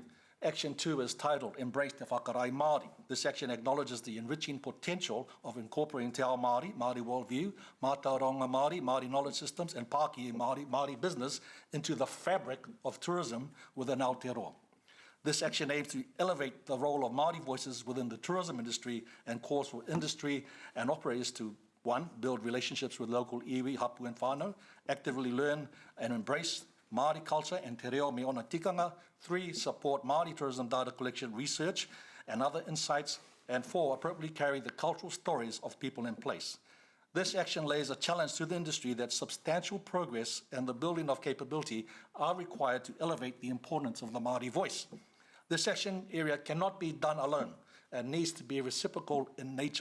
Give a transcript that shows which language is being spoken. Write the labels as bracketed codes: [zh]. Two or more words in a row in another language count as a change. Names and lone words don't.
[en] Action 2 is titled Embrace [mi] Te Whakarai Māori. [en] This action acknowledges the enriching potential of incorporating [mi] Te Ao Māori, [en] Māori worldview, [mi] Mātauranga Māori, [en] Māori knowledge systems, and [mi] Pākehā Māori, [en] Māori business into the fabric of tourism within Aotearoa. This action aims to elevate the role of Māori voices within the tourism industry and calls for industry and operators to 1. Build relationships with local iwi, hapu and whānau, actively learn and embrace Māori culture and [mi] te reo me ona tikanga. [en] 3. Support Māori tourism data collection research and other insights. And 4. Appropriately carry the cultural stories of people in place. This action lays a challenge to the industry that substantial progress and the building of capability are required to elevate the importance of the Māori voice. This action area cannot be done alone and needs to be reciprocal in nature.